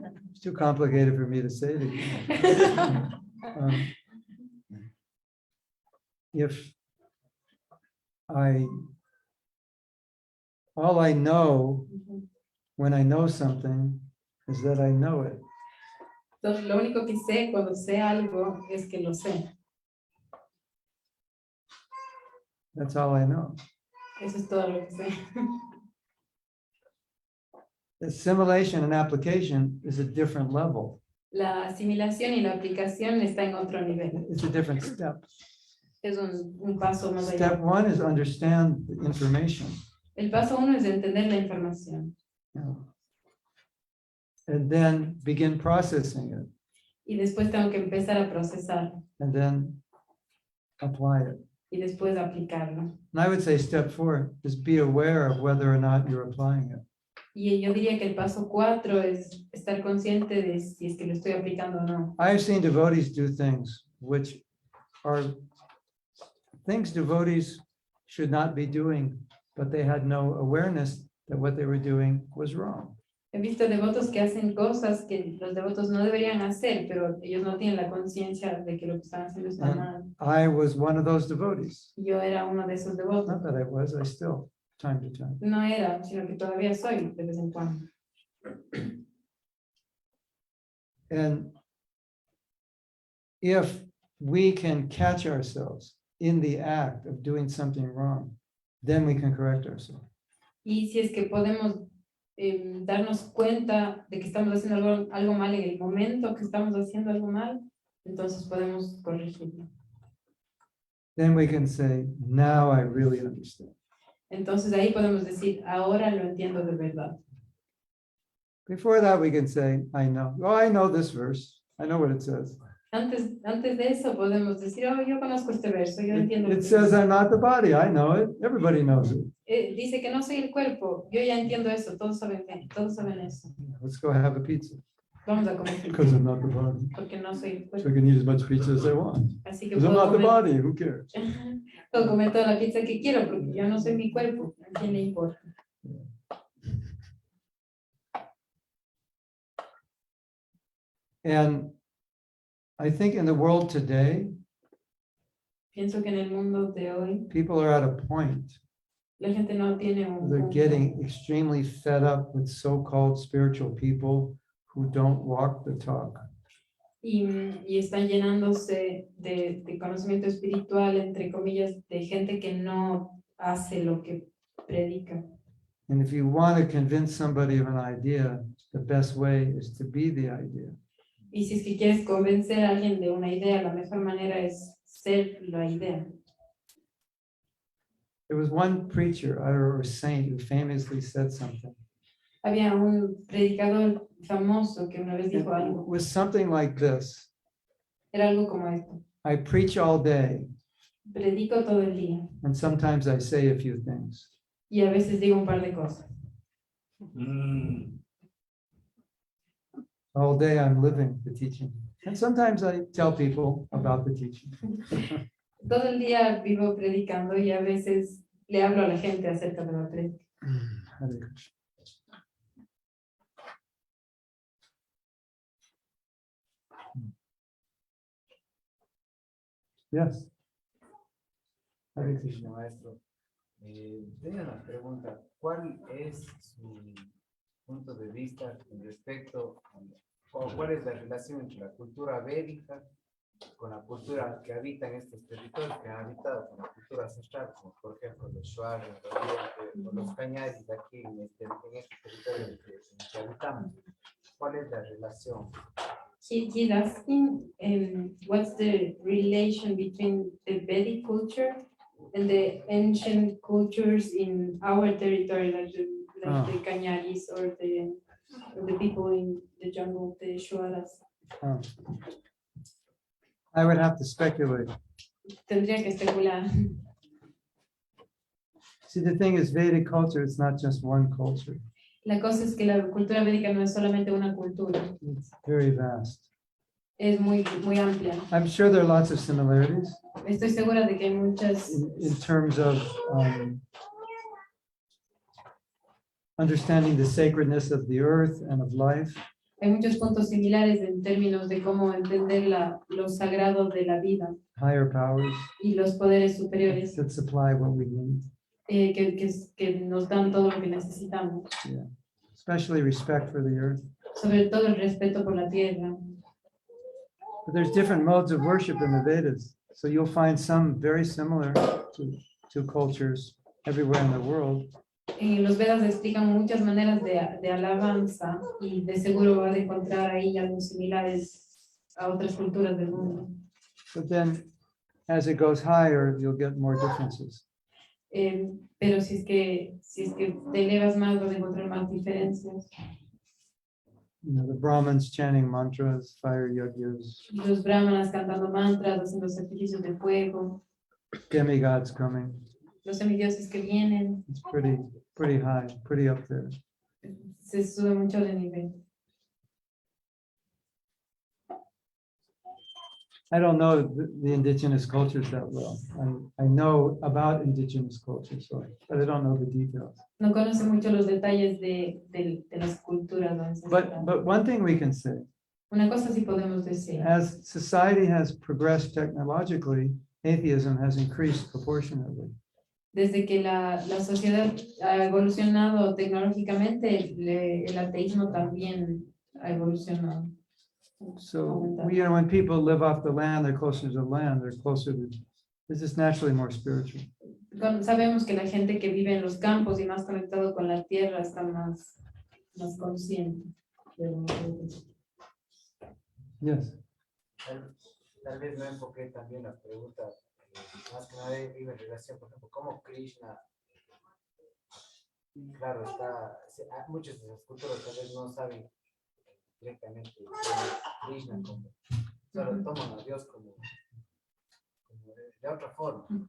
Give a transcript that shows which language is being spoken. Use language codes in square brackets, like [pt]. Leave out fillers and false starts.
[en] It's too complicated for me to say it again. If all I know when I know something is that I know it. [es] Entonces, lo único que sé cuando sé algo es que lo sé. [en] That's all I know. [es] Eso es todo lo que sé. [en] Assimilation and application is a different level. [es] La asimilación y la aplicación está en otro nivel. [en] It's a different step. [es] Es un paso más [en] Step [es] allá. [en] one is understand the information. [es] El paso 1 es entender la información [en] You know, and then begin processing it, [es] y después tengo que empezar a procesar [en] and then apply it. [es] y después aplicarlo. [en] And I would say step 4 is be aware of whether or not you're applying it. [es] Y yo diría que el paso 4 es estar consciente de si es que lo estoy aplicando o no. [en] I've seen devotees do things which are things devotees should not be doing, but they had no awareness that what they were doing was wrong. [es] He visto devotos que hacen cosas que los devotos no deberían hacer, pero ellos no tienen la conciencia de que lo que están haciendo está mal. [en] I was one of those devotees. [es] Yo era uno de esos devotos. [en] Not that I was, I still, time to time. [es] No era, sino que todavía soy de vez en cuando. [en] And if we can catch ourselves in the act of doing something wrong, then we can correct ourselves. [es] Y si es que podemos darnos cuenta de que estamos haciendo algo mal en el momento que estamos haciendo algo mal, entonces podemos corregirlo. [en] Then we can say, now I really understand. [es] Entonces ahí podemos decir, ahora lo entiendo de verdad. [en] Before that, we can say, I know. Oh, I know this verse. I know what it says. [es] Antes de eso podemos decir, oh, yo conozco este verso, yo entiendo. lo [en] It [es] que [en] says [es] dice. [en] I'm not the body. I know it. Everybody knows it. [es] Dice que no soy el cuerpo, yo ya entiendo eso, todos saben eso. [en] Let's go have a pizza [es] Vamos a comer pizza, [en] because I'm not the body. [es] porque no soy el [en] So [es] cuerpo. [en] I can eat as much pizza as I want. [es] Así que [en] Because I'm [es] puedo [en] not the [es] comer, [en] body. Who cares? [es] puedo comer toda la pizza que quiero, porque yo no soy mi cuerpo, ¿a quién le importa? [en] And I think in the world today, [es] Pienso que en el mundo de hoy, [en] people are at a point [es] la gente no tiene un [en] they're [es] punto. [en] getting extremely fed up with so-called spiritual people who don't walk the talk. [es] Y están llenándose de conocimiento espiritual, entre comillas, de gente que no hace lo que predica. [en] And if you want to convince somebody of an idea, the best way is to be the idea. [es] Y si es que quieres convencer a alguien de una idea, la mejor manera es ser la idea. [en] There was one preacher or saint who famously said something. [es] Había un predicador famoso que una vez [en] It [es] dijo algo, [en] was something like this. [es] era algo como esto: [en] I preach all day, [es] predico todo el día [en] and sometimes I say a few things. [es] y a veces digo un par de cosas. [en] All day I'm living the teaching. And sometimes I tell people about the teaching. [es] Todo el día vivo predicando y a veces le hablo a la gente acerca de la prédica. [sa] Hare Krishna. [en] Yes. Hare Krishna. [es] Maestro, tengo una pregunta. ¿Cuál es su punto de vista con respecto o cuál es la relación entre la cultura védica con la cultura que habita en estos territorios, que han habitado con la cultura ancestral, como por ejemplo los Shuar, los Oriente, o los Cañaris de aquí en este territorio en que habitamos. ¿Cuál es la relación? [en] He's asking what's the relation between the Vedic culture and the ancient cultures in our territory, like the Cañaris or the people in the jungle, the Shuaras. Oh. I would have to speculate. [es] Tendría que especular. [en] See, the thing is, Vedic culture, it's not just one culture. [es] La cosa es que la cultura védica no es solamente una cultura, [en] It's very vast. [es] es muy amplia. [en] I'm sure there are lots of similarities [es] Estoy segura de que hay muchas, [en] in terms of understanding the sacredness of the earth and of life. [es] hay muchos puntos similares en términos de cómo entender lo sagrado de la vida [en] Higher powers [es] y los poderes superiores [en] that supply what we need. [es] que nos dan todo lo que necesitamos, [en] Especially respect for the earth. [es] sobre todo el respeto por la tierra. [en] But there's different modes of worship in the Vedas. So you'll find some very similar to cultures everywhere in the world. [es] En los Vedas explican muchas maneras de alabanza y de seguro van a encontrar ahí algo similares a otras culturas del mundo. [en] But then as it goes higher, you'll get more differences. [es] Pero si es que te elevas más vas a encontrar más diferencias. [en] You know, the Brahmins chanting mantras, fire yajnas, [es] Los brahmanas cantando mantras, haciendo sacrificios de fuego, [en] demigods coming. [es] los semidioses que vienen, [en] It's pretty high, pretty up there. [es] se sube mucho de nivel. [en] I don't know the indigenous cultures that well. I know about indigenous cultures, but I don't know the details. [es] No conoce mucho los detalles de las culturas ancestrales. [en] But one thing we can say, [es] Una cosa sí podemos decir. [en] as society has progressed technologically, atheism has increased proportionately. [es] Desde que la sociedad ha evolucionado tecnológicamente, el ateísmo también ha evolucionado. [en] So, you know, when people live off the land, they're closer to the land, they're closer to, it's just naturally more spiritual. [es] Sabemos que la gente que vive en los campos y más conectado con la tierra está más consciente. [en] Yes. [es] Tal vez no enfoqué también la pregunta, más que nada iba en relación, por ejemplo, cómo Krishna, claro, muchas de las culturas tal vez no saben directamente Krishna, como solo toman a Dios como de otra forma.